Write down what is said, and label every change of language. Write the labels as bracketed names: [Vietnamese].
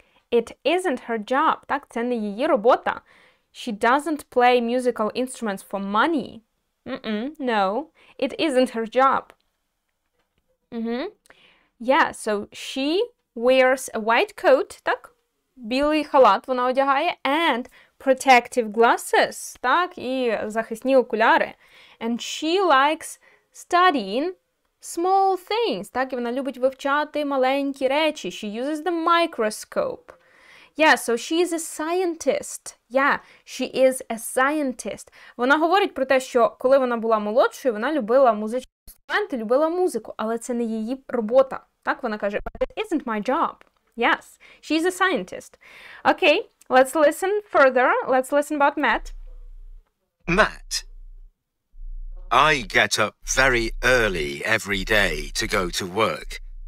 [English] It isn't her job. [Ukrainian] Так, це не її робота. [English] She doesn't play musical instruments for money. No, it isn't her job. Yeah, so she wears a white coat, так? [Ukrainian] Білий халат вона одягає, [English] and protective glasses, [Ukrainian] так? І захисні окуляри. [English] And she likes studying small things, так? [Ukrainian] І вона любить вивчати маленькі речі. [English] She uses the microscope. Yeah, so she is a scientist. Yeah, she is a scientist. [Ukrainian] Вона говорить про те, що коли вона була молодшою, вона любила музичні інструменти, любила музику, але це не її робота. Так вона каже, [English] but it isn't my job. Yes, she's a scientist. Okay, let's listen further. Let's listen about Matt. Matt. I get up very early every day to go to work.